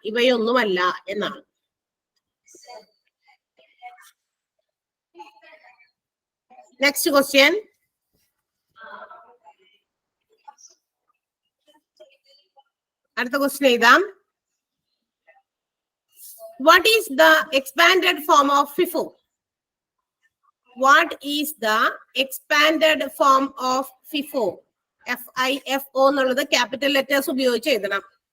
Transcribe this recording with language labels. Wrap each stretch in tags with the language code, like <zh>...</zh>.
<ml>ഇവയൊന്നുമല്ല എന്നാണ്.</ml> <en>Next question.</en> <ml>അടുത്ത question എഴുതാം.</ml> <en>What is the expanded form of FIFO? What is the expanded form of FIFO?</en> <ml>FIFO എന്നുള്ളത് capital letters ഉപയോഗിച്ച് എഴുതണം.</ml>